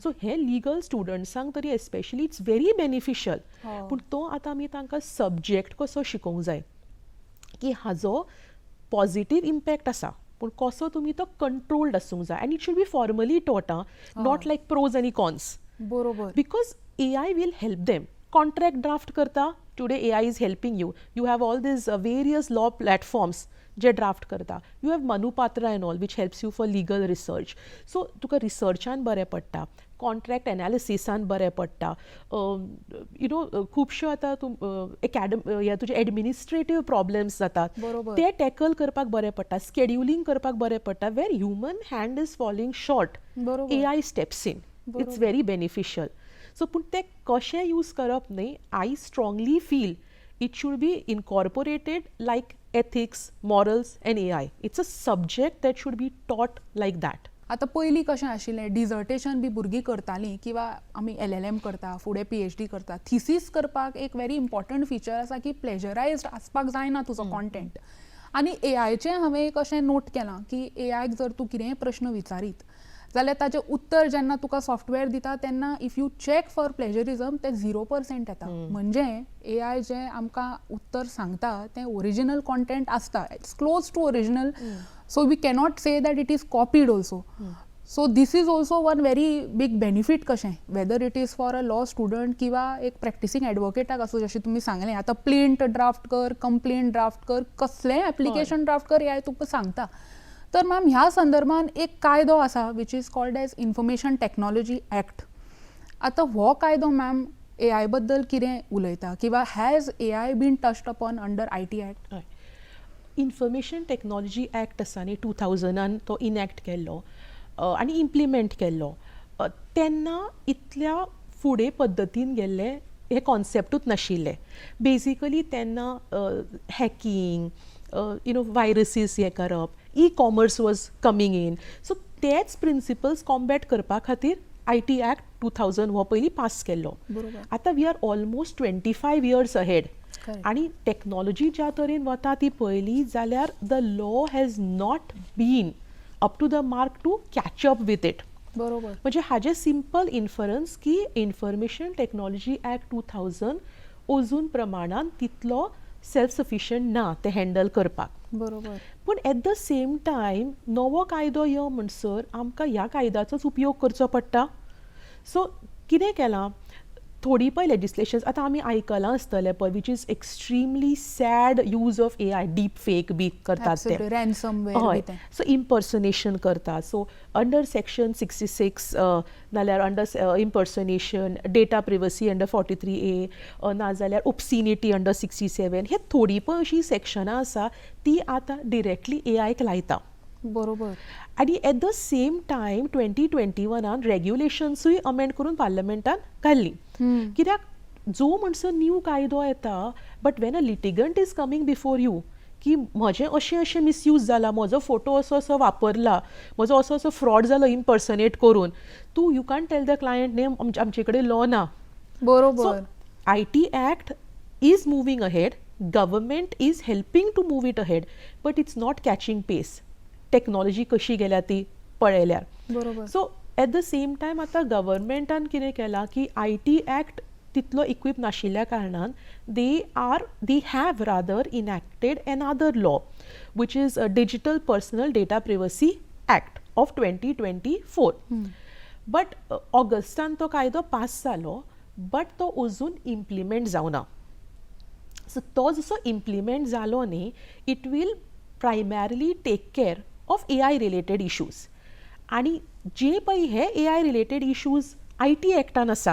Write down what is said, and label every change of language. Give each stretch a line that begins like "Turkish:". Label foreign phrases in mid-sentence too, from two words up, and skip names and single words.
Konkani: सो हे लिगल स्टुडंट्सांक तरी
English: especially it's very beneficial.
Konkani: हो. पूण तो आतां आमी तांकां सब्जेक्ट कसो शिकोवंक जाय की हाजो
English: positive impact
Konkani: आसा, पूण कसो तुमी तो कंट्रोल्ड आसूंक जाय.
English: And it should be formally taught, not like pros आनी कॉन्स.
Konkani: बरोबर.
English: बिकॉज AI will help them. Contract draft करता, today AI is helping you. You have all these various law platforms
Konkani: जे ड्राफ्ट करता.
English: You have Manupatra and all which helps you for legal research.
Konkani: So तुका रिसर्चान बरें पडटा, कॉन्ट्रॅक्ट एनालिसिसान बरें पडटा. खुबश्यो आतां तुजे
English: administrative problems
Konkani: जातात, बरोबर. ते टॅकल करपाक बरें पडटा, स्केड्युलिंग करपाक बरें पडटा.
English: where human hand is falling short,
Konkani: बरोबर.
English: AI steps in. It's very beneficial. सो
Konkani: पूण ते कशें यूज करप न्ही,
English: I strongly feel it should be incorporated like ethics, morals and AI. It's a subject that should be taught like that.
Konkani: आतां पयलीं कशें आशिल्लें, डिजर्टेशन बी भुरगीं करतालीं किंवा आमी LLM करता, फुडें PhD करता. थिसीस करपाक एक
English: very important feature
Konkani: आसा की प्लेजरायज्ड आसपाक जायना तुजो कॉन्टेंट. आनी AIचें हांवें एक अशें नोट केलां की AIक जर तूं कितेंय प्रश्न विचारीत जाल्यार ताचें उत्तर जेन्ना तुका सॉफ्टवेअर दिता तेन्ना
English: if you check for plagiarism
Konkani: तें 0% येता. म्हणजे AI जें आमकां उत्तर सांगता तें
English: original content
Konkani: आसता,
English: It's close to original. So we cannot say that it is copied also. So this is also one very big benefit
Konkani: कशें
English: whether it is for a law student
Konkani: किंवा एक प्रॅक्टिसींग एडवोकेटाक असो जशें तुमी सांगलें आतां
English: plaint draft
Konkani: कर
English: complaint draft
Konkani: कर कसलेंय
English: application draft
Konkani: कर हे तुका सांगता. तर मॅम ह्या संदर्भान एक कायदो आसा
English: which is called as Information Technology Act.
Konkani: आतां हो कायदो मॅम AI बद्दल कितें उलयता किंवा
English: has AI been touched upon under IT Act?
Konkani: हय. इन्फॉर्मेशन टेक्नॉलॉजी ॲक्ट आसा न्ही 2000 तो इनॅक्ट केल्लो आनी इम्प्लिमेंट केल्लो. तेन्ना इतल्या फुडें पद्दतीन गेल्ले हे कॉन्सेप्टूच नाशिल्ले. बेजिकली तेन्ना
English: hacking viruses
Konkani: हे करप,
English: e-commerce was coming in.
Konkani: सो तेच प्रिंसिपल्स कॉम्बॅट करपा खातीर IT ॲक्ट 2000 हो पयलीं पास केल्लो. बरोबर.
English: आतां we are almost 25 years अहेड. Correct.
Konkani: आनी टॅक्नॉलॉजी ज्या तरेन वता ती पळयली जाल्यार
English: the law has not been up to the mark to catch up with it.
Konkani: बरोबर. म्हणजे हाजें
English: simple inference
Konkani: की इन्फॉर्मेशन टेक्नॉलॉजी ॲक्ट 2000 अजून प्रमाणान तितलो
English: self sufficient
Konkani: ना ते हँडल करपाक. बरोबर. पूण
English: at the same time
Konkani: नवो कायदो यो म्हणसर आमकां ह्या कायद्याचोच उपयोग करचो पडटा. सो कितें केलां, थोडी पळय लेजिस्लेशन्स आतां आमी आयकलां आसतलें पळय
English: which is extremely sad use of AI, deep fake
Konkani: बी करतात ते.
English: रॅन्समवेअर
Konkani: हय. बी तें. सो इम्पर्सनेशन करता. सो
English: under section 66
Konkani: नाल्यार
English: under impersonation, data privacy under 43A
Konkani: नाजाल्यार
English: obscenity under 67
Konkani: हे थोडी पळय अशीं सेक्शनां आसा ती आतां डिरेक्टली AIक लायता. बरोबर. आनी
English: at the same time
Konkani: 2021 रेग्युलेशन्सूय अमेंड करून पार्लमेंटान घाल्ली. कित्याक जो म्हणसर न्यू कायदो येता
English: but when a litigant is coming before you
Konkani: की म्हजें अशें मिसयूज जाला, म्हजो फोटो असो वापरला, म्हजो असो फ्रॉड जालो इम्पर्सनेट करून, तूं
English: you can tell the client name
Konkani: आमचे कडेन लॉ ना. बरोबर.
English: IT ॲक्ट is moving ahead, government is helping to move it ahead, but it's not catching pace.
Konkani: टेक्नॉलॉजी कशी गेल्या ती पळयल्यार. बरोबर. सो एट द सेम टायम आतां गव्हर्मेंटान कितें केलां की IT ॲक्ट तितलो इक्वीप नाशिल्ल्या कारणान
English: they have rather enacted another law which is a Digital Personal Data Privacy Act of 2024.
Konkani: बट ऑगस्टान तो कायदो पास जालो बट तो अजून इम्प्लिमेंट जावना. सो तो जसो इम्प्लिमेंट जालो न्ही,
English: it will primarily take care of AI related issues.
Konkani: आनी जे पळय हे AI रिलेटेड इश्यूज IT ॲक्टान आसा